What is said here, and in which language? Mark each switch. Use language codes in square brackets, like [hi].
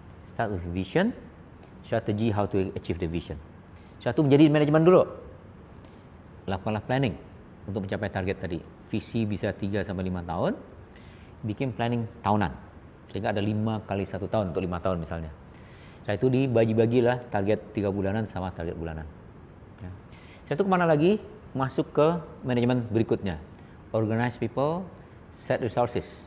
[en] Start with vision, strategy how to achieve the vision. [id] Satu, menjadi manajemen dulu. Lakukanlah planning untuk mencapai target tadi. Visi bisa 3 sampai 5 tahun. Bikin planning tahunan. Sehingga ada 5 kali 1 tahun untuk 5 tahun misalnya. Setelah itu dibagi-bagilah target 3 bulanan sama target bulanan. Ya. Setelah itu kemana lagi? Masuk ke manajemen berikutnya. [en] Organize people, set resources.